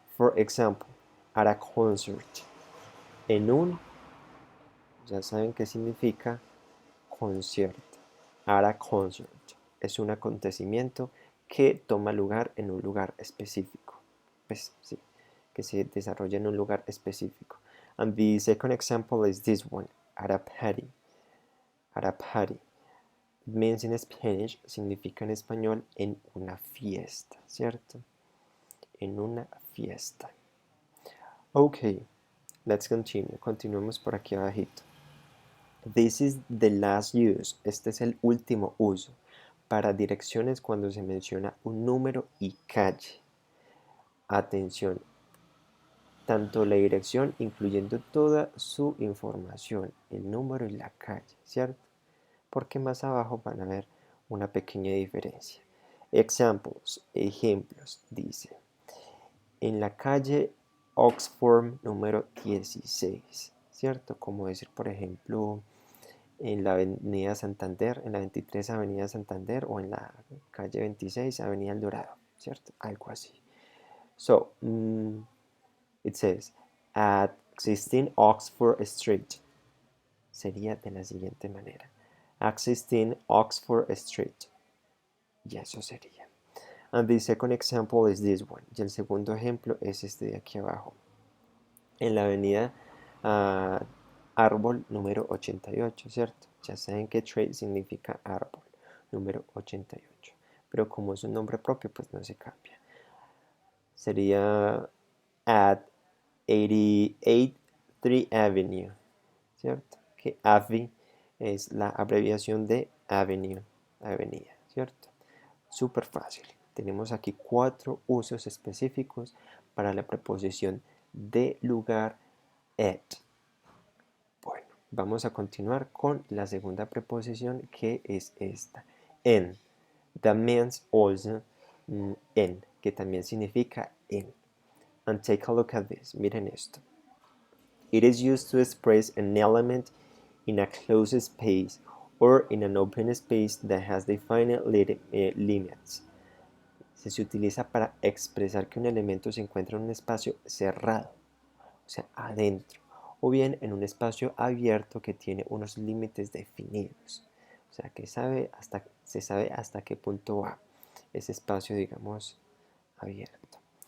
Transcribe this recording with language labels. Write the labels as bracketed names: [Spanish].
[English] For example, at a concert. [Spanish] En un, ya saben qué significa concierto. [English] At a concert. [Spanish] Es un acontecimiento que toma lugar en un lugar específico. Pues sí, que se desarrolla en un lugar específico. [English] And the second example is this one, at a party. At a party. It means in Spanish, [Spanish] significa en español en una fiesta, ¿cierto? En una fiesta. [English] Ok, let's continue. [Spanish] Continuemos por aquí abajito. [English] This is the last use. [Spanish] Este es el último uso para direcciones cuando se menciona un número y calle. Atención, tanto la dirección incluyendo toda su información, el número y la calle, ¿cierto? Porque más abajo van a ver una pequeña diferencia. Examples, ejemplos, dice. En la calle Oxford número 16, ¿cierto? Como decir, por ejemplo, en la avenida Santander, en la 23 avenida Santander o en la calle 26 avenida El Dorado, ¿cierto? Algo así. [English] So, it says, at 16 Oxford Street. [Spanish] Sería de la siguiente manera. [English] At 16 Oxford Street. [Spanish] Y eso sería. [English] And the second example is this one. [Spanish] Y el segundo ejemplo es este de aquí abajo. En la avenida Árbol número 88, ¿cierto? Ya saben que trade significa árbol, número 88. Pero como es un nombre propio, pues no se cambia. Sería [English] at 88th 3 Avenue, [Spanish] ¿cierto? Que AVI es la abreviación de Avenue, avenida, ¿cierto? Súper fácil. Tenemos aquí 4 usos específicos para la preposición de lugar at. Bueno, vamos a continuar con la segunda preposición que es esta, en. [English] That means also en, [Spanish] que también significa en. [English] And take a look at this. [Spanish] Miren esto. [English] It is used to express an element in a closed space or in an open space that has defined limits. [Spanish] Se utiliza para expresar que un elemento se encuentra en un espacio cerrado, o sea, adentro, o bien en un espacio abierto que tiene unos límites definidos. O sea, que se sabe hasta qué punto va ese espacio, digamos, abierto.